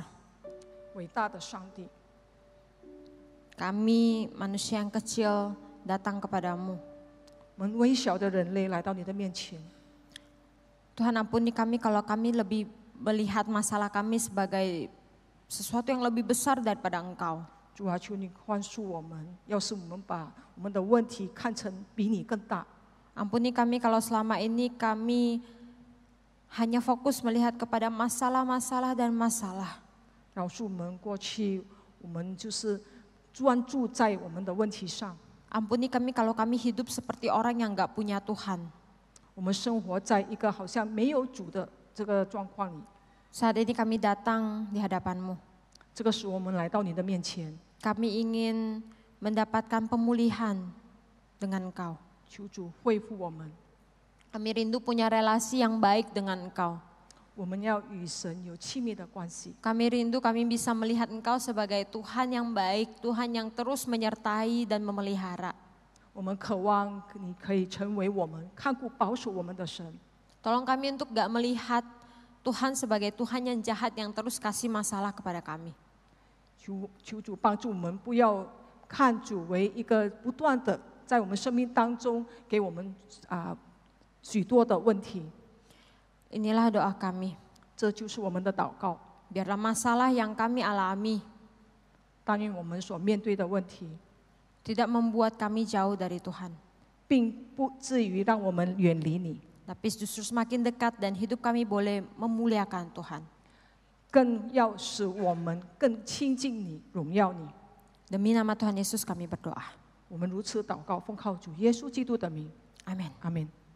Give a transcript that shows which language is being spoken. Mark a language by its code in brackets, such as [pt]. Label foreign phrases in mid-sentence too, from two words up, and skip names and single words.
[zh] 伟大的上帝， [id] Kami manusia yang kecil datang kepadamu. [zh] 我们微小的人类来到你的面前。 [id] Tuhan ampuni kami kalau kami lebih melihat masalah kami sebagai sesuatu yang lebih besar daripada Engkau. [zh] 主啊，求你宽恕我们。要是我们把我们的问题看成比你更大， [id] Ampuni kami kalau selama ini kami hanya fokus melihat kepada masalah-masalah dan masalah. [zh] 饶恕我们过去，我们就是专注在我们的问题上。 [id] Ampuni kami kalau kami hidup seperti orang yang gak punya Tuhan. [zh] 我们生活在一个好像没有主的这个状况里。 [id] Saat ini kami datang di hadapan-Mu. [zh] 这个时候，我们来到你的面前， [id] Kami ingin mendapatkan pemulihan dengan Engkau. [zh] 求主恢复我们。 [id] Kami rindu punya relasi yang baik dengan Engkau. [zh] 我们要与神有亲密的关系。 [id] Kami rindu kami bisa melihat Engkau sebagai Tuhan yang baik, Tuhan yang terus menyertai dan memelihara. [zh] 我们渴望你可以成为我们看顾保守我们的神。 [id] Tolong kami untuk gak melihat Tuhan sebagai Tuhan yang jahat yang terus kasih masalah kepada kami. [zh] 求主帮助我们，不要看主为一个不断的在我们生命当中给我们许多的问题。 [id] Inilah doa kami. [zh] 这就是我们的祷告。 [id] Biarlah masalah yang kami alami [zh] 但愿我们所面对的问题， [id] tidak membuat kami jauh dari Tuhan. [zh] 并不至于让我们远离你， [id] Tapi justru semakin dekat dan hidup kami boleh memuliakan Tuhan. [zh] 更要使我们更亲近你，荣耀你。 [id] Demi nama Tuhan Yesus kami berdoa. [zh] 我们如此祷告，奉靠主耶稣基督的名， [id] Amin. [zh] 阿门。